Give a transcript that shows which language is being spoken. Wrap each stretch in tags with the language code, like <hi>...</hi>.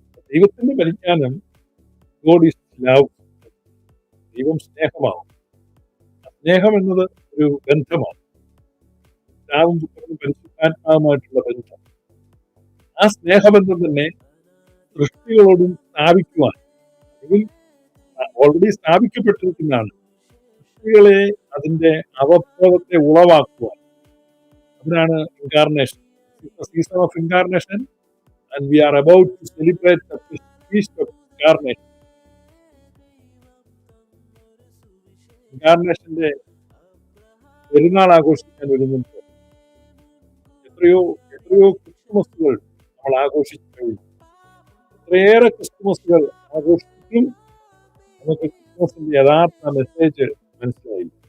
<ml>ദൈവത്തിന്റെ പരിജ്ഞാനം, God is love, ദൈവം സ്നേഹമാവും. സ്നേഹം എന്നത് ഒരു ബന്ധമാണ്, പിതാവും പുത്രനും പരിശുദ്ധാത്മാവുമായിട്ടുള്ള ബന്ധം. ആ സ്നേഹബന്ധം തന്നെ സൃഷ്ടികളോടും സ്ഥാപിക്കുവാൻ, അതിൽ ഓൾറെഡി സ്ഥാപിക്കപ്പെട്ടിരിക്കുന്നതാണ്. സൃഷ്ടികളെ അതിന്റെ അവബോധത്തെ ഉളവാക്കുവാൻ, അതിനാണ് incarnation, season of incarnation,</ml> <en>and we are about to celebrate the feast of incarnation.</en> <ml>ഇൻകാർണേഷന്റെ പെരുന്നാൾ ആഘോഷിക്കാൻ ഒരുങ്ങുമ്പോൾ എത്രയോ ക്രിസ്തുമസുകൾ നമ്മൾ ആഘോഷിച്ചു കഴിഞ്ഞു. എത്രയേറെ ക്രിസ്തുമസുകൾ ആഘോഷിക്കും, നമുക്ക് ക്രിസ്തുമസിന്റെ യഥാർത്ഥ മെസ്സേജ് മനസ്സിലായി.</ml>